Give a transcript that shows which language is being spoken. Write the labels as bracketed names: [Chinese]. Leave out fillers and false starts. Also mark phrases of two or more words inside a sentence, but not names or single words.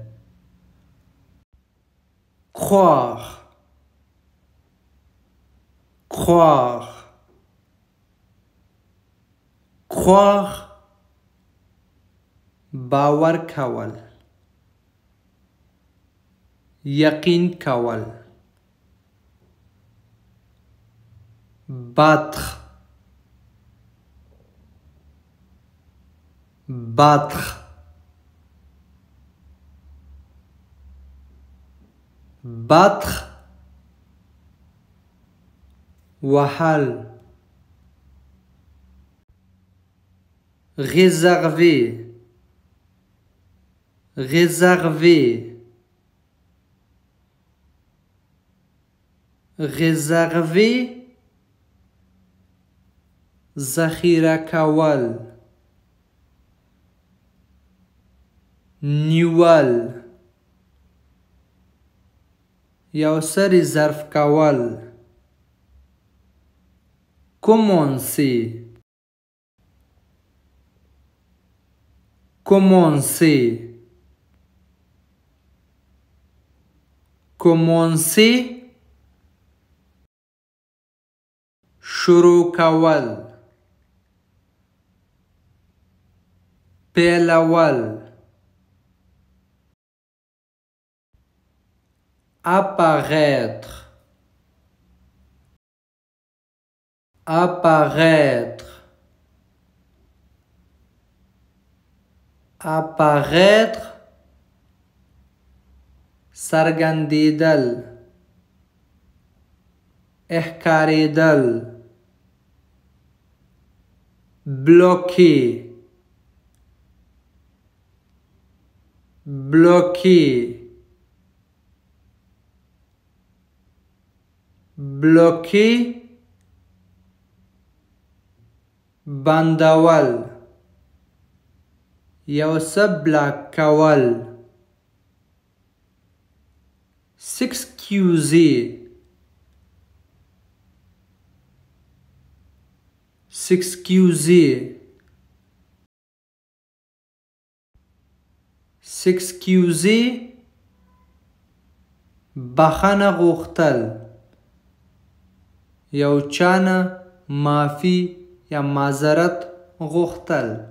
[French] croire, croire, croire [Pashto] باور کول یقین کول. [French] battre, battre, battre [Pashto] وهل. [French] réserver, réserver, réserver [Pashto] ذخیره کول نیول یو څه ریزرف کول. [French] commencer, commencer, commencer [Pashto] شروع کول پیلول. [French] apparaître, apparaître, apparaître [Pashto] سرګندېدل احکارېدل. [French] bloquer, bloquer, bloquer [Pashto] بندول یو څه بلاک کول. [French] s'excuser, s'excuser, s'excuser [Pashto] بخښنه غوښتل یو چانه معافي یا معذرت غوښتل.